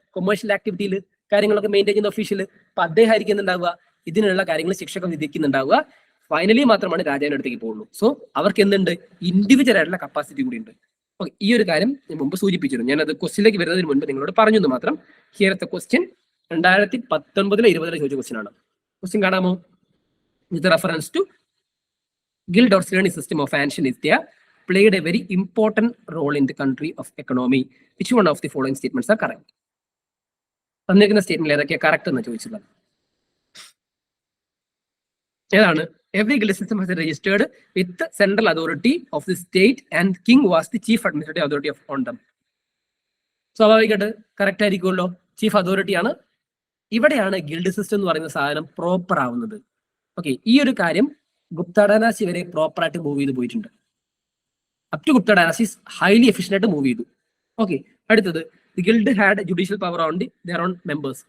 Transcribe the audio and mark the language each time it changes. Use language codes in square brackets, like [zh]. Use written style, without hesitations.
[ml] Commercial ആക്ടിവിറ്റിയിൽ കാര്യങ്ങളൊക്കെ maintain ചെയ്യുന്ന official. അപ്പൊ അദ്ദേഹം ആയിരിക്കുന്നുണ്ടാവുക ഇതിനുള്ള കാര്യങ്ങൾ ശിക്ഷകൾ വിധിക്കുന്നുണ്ടാവുക. ഫൈനലി മാത്രമാണ് രാജാവിന്റെ അടുത്തേക്ക് പോകുള്ളൂ. സോ അവർക്ക് എന്തുണ്ട്? ഇൻഡിവിജ്വൽ ആയിട്ടുള്ള കപ്പാസിറ്റി കൂടി ഉണ്ട്. ഓക്കെ, ഈ ഒരു കാര്യം ഞാൻ മുമ്പ് സൂചിപ്പിച്ചിരുന്നു. ഞാൻ അത് ക്വസ്റ്റിലേക്ക് വരുന്നതിന് മുൻപ് നിങ്ങളോട് പറഞ്ഞു എന്ന് മാത്രം. ഹിയറത്തെ ക്വസ്റ്റ്യൻ 2019-20 ചോദിച്ച ക്വസ്റ്റ്യൻ ആണ്. Question കാണാമോ? [en] With reference to guild or tyranny system of ancient India played a very important role in the country of economy. Which one of the following statements are correct? [ml] തന്നിരിക്കുന്ന statement ഏതൊക്കെയാ correct എന്ന് ചോദിച്ചത്. ഏതാണ്? [en] Every guild system was registered with the central authority of the state and king was the chief administrative authority on them. [ml] സ്വാഭാവികമായിട്ട് correct ആയിരിക്കുമല്ലോ, chief authority ആണ്. ഇവിടെയാണ് guild system എന്ന് പറയുന്ന സാധനം പ്രോപ്പർ ആവുന്നത്. ഓക്കെ, ഈ ഒരു കാര്യം ഗുപ്ത ഡൈനാസ്റ്റി വരെ പ്രോപ്പറായിട്ട് മൂവ് ചെയ്ത് പോയിട്ടുണ്ട്. Up to Gupta dynasty highly efficient ആയിട്ട് മൂവ് ചെയ്തു. ഓക്കെ, അടുത്തത് [en] The guild had judicial power on their own members.